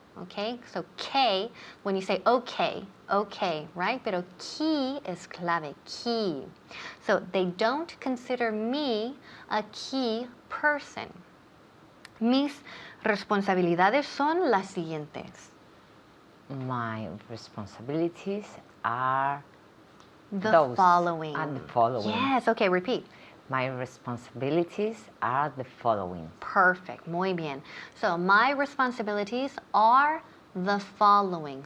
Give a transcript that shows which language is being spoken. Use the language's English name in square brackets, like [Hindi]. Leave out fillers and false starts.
[English] Okay, so K, when you say okay, okay, right? [Spanish] Pero key is clave, [English] key. So they don't consider me a key person. [Spanish] Mis responsabilidades son las siguientes. [English] My responsibilities are The those following. are the following. Yes, okay, repeat. My responsibilities are the following. Perfect, [Spanish] muy bien. [English] So my responsibilities are the following.